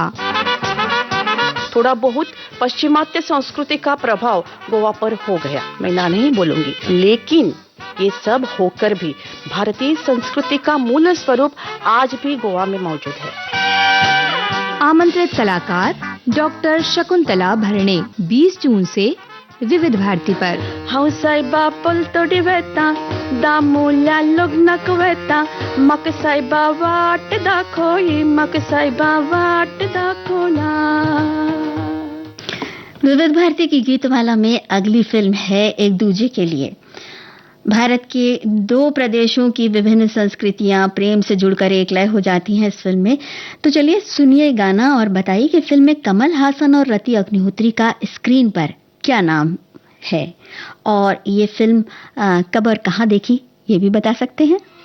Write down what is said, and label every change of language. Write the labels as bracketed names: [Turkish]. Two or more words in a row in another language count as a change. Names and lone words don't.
[Hindi] थोड़ा बहुत पश्चिमात्य संस्कृति का प्रभाव गोवा पर हो गया, मैं ना नहीं बोलूंगी, लेकिन ये सब होकर भी भारतीय संस्कृति का मूल स्वरूप आज भी गोवा में मौजूद है। आमंत्रित कलाकार डॉक्टर शकुंतला भरणे 20 जून से विविध भारती पर। [Konkani] हौसाइबा पल तोडी वेता दामुल्या लग्नक वेता मक साइबा वाट दाखोई मक साइबा वाट दाखोला। [Hindi] विविध भारती की गीतमाला में अगली फिल्म है एक दूजे के लिए। भारत के दो प्रदेशों की विभिन्न संस्कृतियां प्रेम से जुड़कर एक लय हो जाती हैं इस फिल्म में। तो चलिए सुनिए गाना और बताइए कि फिल्म में कमल हासन और रति अग्निहोत्री का स्क्रीन पर क्या नाम है और ये फिल्म कब और कहां देखी, ये भी बता सकते हैं।